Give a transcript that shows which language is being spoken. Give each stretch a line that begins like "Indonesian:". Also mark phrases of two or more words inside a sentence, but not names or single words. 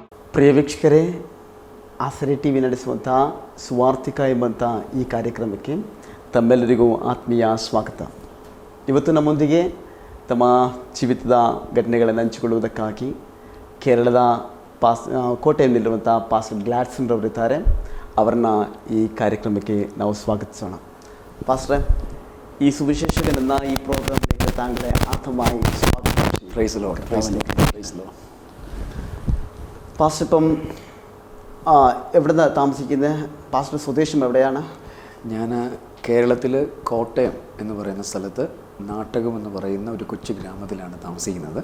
Kannada: ಪ್ರಿಯ ವೀಕ್ಷಕರೇ, ಆಸರೆ ಟಿ ವಿ ನಡೆಸುವಂಥ ಸುವಾರ್ತಿಕ ಎಂಬಂಥ ಈ ಕಾರ್ಯಕ್ರಮಕ್ಕೆ ತಮ್ಮೆಲ್ಲರಿಗೂ ಆತ್ಮೀಯ ಸ್ವಾಗತ. ಇವತ್ತು ನಮ್ಮೊಂದಿಗೆ ತಮ್ಮ ಜೀವಿತದ ಘಟನೆಗಳನ್ನು ಹಂಚಿಕೊಳ್ಳುವುದಕ್ಕಾಗಿ ಕೇರಳದ ಕೋಟೆಯಲ್ಲಿರುವಂಥ ಪಾಸ್ಟರ್ ಗ್ಲಾಡ್ಸನ್ ರವರಿದ್ದಾರೆ. ಅವರನ್ನ ಈ ಕಾರ್ಯಕ್ರಮಕ್ಕೆ ನಾವು ಸ್ವಾಗತಿಸೋಣ.
Malayalam: പാസ്റ്ററെ, ഈ സുവിശേഷകനെന്ന ഈ പ്രോഗ്രാമിലേക്ക് താങ്കളെ ആത്മമായി സ്വാഗതം.
English: Praise Lord.
Malayalam: പാസ്റ്റർ, ഇപ്പം എവിടുന്ന് താമസിക്കുന്നത്? പാസ്റ്റർ സ്വദേശം എവിടെയാണ്? ഞാൻ കേരളത്തിൽ കോട്ടയം എന്ന് പറയുന്ന സ്ഥലത്ത് നാട്ടകം എന്ന് പറയുന്ന ഒരു കൊച്ചു ഗ്രാമത്തിലാണ് താമസിക്കുന്നത്.